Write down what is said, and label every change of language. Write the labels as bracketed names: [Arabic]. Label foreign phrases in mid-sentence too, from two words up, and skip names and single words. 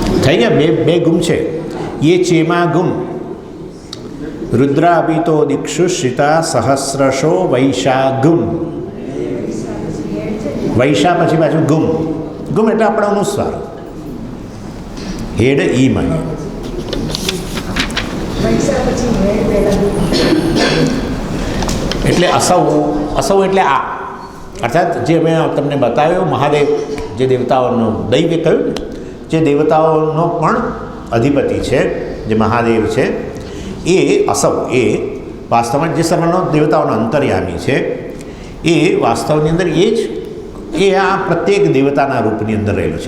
[Gujarati] થઈ ગયા, બે બે ગુમ છે. [Sanskrit] ये चेमा गुम रुद्राभितो दिक्षु श्रिता सहस्रशो वैशा गुम. [Gujarati] વૈશા પછી પાછું ગુમ. ગુમ એટલે આપણો અનુસ્વાર, હેડ ઈ માં. એટલે અસૌ, અસૌ એટલે આ, અર્થાત જે મેં તમને બતાવ્યો મહાદેવ જે દેવતાઓનો દૈવ કહ્યું ને, જે દેવતાઓનો પણ અધિપતિ છે, જે મહાદેવ છે, એ અસૌ એ વાસ્તવમાં જે સર્વનો દેવતાઓનો અંતર્યામી છે, એ વાસ્તવની અંદર એ જ એ આ પ્રત્યેક દેવતાના રૂપની અંદર રહેલો છે.